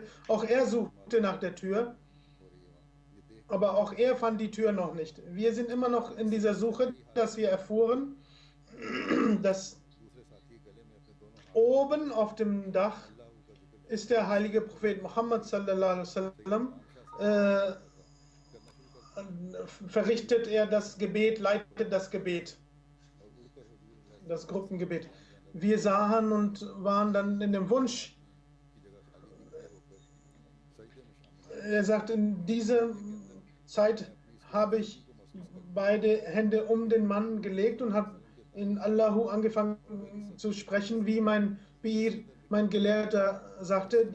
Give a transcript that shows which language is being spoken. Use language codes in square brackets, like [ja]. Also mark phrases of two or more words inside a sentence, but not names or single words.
[de] Auch er suchte nach der Tür, aber auch er fand die Tür noch nicht. Wir sind immer noch in dieser Suche, dass wir erfuhren, dass oben auf dem Dach ist der heilige Prophet Muhammad [ar] sallallahu alaihi wasallam, [de] verrichtet er das Gebet, leitet das Gebet. das Gruppengebet. Wir sahen und waren dann in dem Wunsch. Er sagt, in dieser Zeit habe ich beide Hände um den Mann gelegt und habe in Allahu angefangen zu sprechen, wie mein Pir, mein Gelehrter, sagte.